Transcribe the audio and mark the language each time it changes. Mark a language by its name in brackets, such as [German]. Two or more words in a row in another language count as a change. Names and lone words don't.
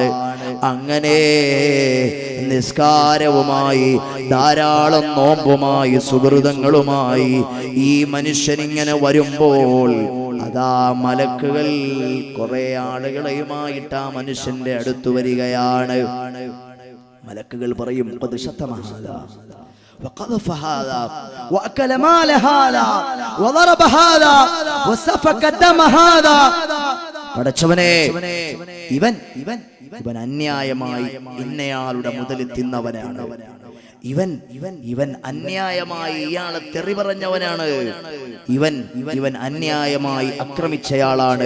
[Malayalam] അങ്ങനെ നിസ്കാരവുമായി ധാരാളം നോമ്പുമായി സുഹൃതങ്ങളുമായി ഈ മനുഷ്യൻ ഇങ്ങനെ വരുമ്പോൾ അതാ മലക്കുകൾ കുറെ ആളുകളെയുമായിട്ട് ആ മനുഷ്യന്റെ അടുത്ത് വരികയാണ്. മലക്കുകൾ പറയും, [Arabic] وقذف هذا وأكل مال هذا وضرب هذا وسفك دم هذا. [Malayalam] പടച്ചവനെ, ഇവൻ അന്യായമായി ഇന്നയാളുടെ മുതൽ തിന്നവനാണ്. ഇവൻ അന്യായമായി ഇയാളെ തെറി പറഞ്ഞവനാണ്. ഇവൻ അന്യായമായി ആക്രമിച്ചയാളാണ്.